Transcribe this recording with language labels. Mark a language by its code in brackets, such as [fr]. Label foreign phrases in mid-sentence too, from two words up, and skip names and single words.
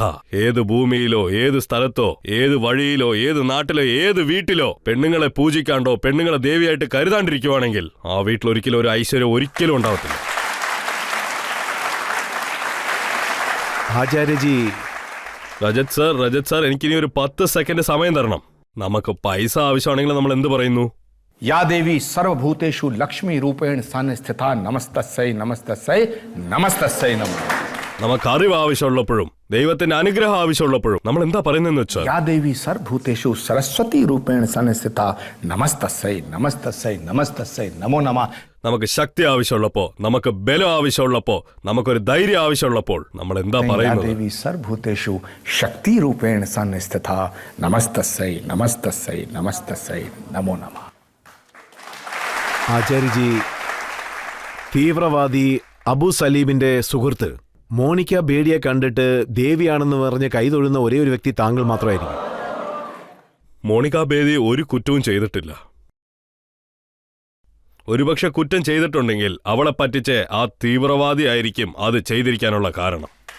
[ml] ഏത് ഭൂമിയിലോ ഏത് സ്ഥലത്തോ ഏത് വഴിയിലോ ഏത് നാട്ടിലോ ഏത് വീട്ടിലോ പെണ്ണുങ്ങളെ പൂജിക്കാണ്ടോ പെണ്ണുങ്ങളെ ദേവിയായിട്ട് കരുതാണ്ടിരിക്കുവാണെങ്കിൽ ആ വീട്ടിൽ ഒരിക്കലും ഒരു ഐശ്വര്യം ഒരിക്കലും ഉണ്ടാവത്തില്ല. ആചാര്യജി, രജത് സാർ എനിക്കിനി ഒരു 10 സെക്കൻഡ് സമയം തരണം. നമുക്ക് പൈസ ആവശ്യമാണെങ്കിൽ നമ്മൾ എന്ത് പറയുന്നു? [sa] या देवी सर्वभूतेषु लक्ष्मी रूपेण संस्थिता नमस्तस्यै नमस्तस्यै नमस्तस्यै नमः. [ml] നമുക്ക് അറിവ് ആവശ്യമുള്ളപ്പോഴും ദൈവത്തിന്റെ അനുഗ്രഹം ആവശ്യമുള്ളപ്പോഴും നമ്മൾ എന്താ പറയുന്നതെന്ന് വെച്ചാൽ, [sa] या देवी सर्वभूतेषु सरस्वती रूपेण संस्थिता नमस्तस्यै नमस्तस्यै नमस्तस्यै नमो नमः. [ml] നമുക്ക് ശക്തി ആവശ്യമുള്ളപ്പോ, നമുക്ക് ബലം ആവശ്യമുള്ളപ്പോ, നമുക്കൊരു ധൈര്യം ആവശ്യമുള്ളപ്പോൾ നമ്മൾ എന്താ [sa] या [ml] പറയുന്നത്? [sa] देवी सर्वभूतेषु शक्ति रूपेण संस्थिता नमस्तस्यै नमस्तस्यै नमस्तस्यै नमो नमः. [ml] ആചാര്യജി, തീവ്രവാദി അബു സലീമിന്റെ സുഹൃത്ത് മോണിക്ക ബേഡിയെ കണ്ടിട്ട് ദേവിയാണെന്ന് പറഞ്ഞ് കൈതൊഴുന്ന ഒരേ ഒരു വ്യക്തി താങ്കൾ മാത്രമായിരിക്കും. മോണിക്ക ബേദി ഒരു കുറ്റവും ചെയ്തിട്ടില്ല. ഒരുപക്ഷെ കുറ്റം ചെയ്തിട്ടുണ്ടെങ്കിൽ അവളെ പറ്റിച്ച് ആ തീവ്രവാദി ആയിരിക്കും അത് ചെയ്തിരിക്കാനുള്ള കാരണം.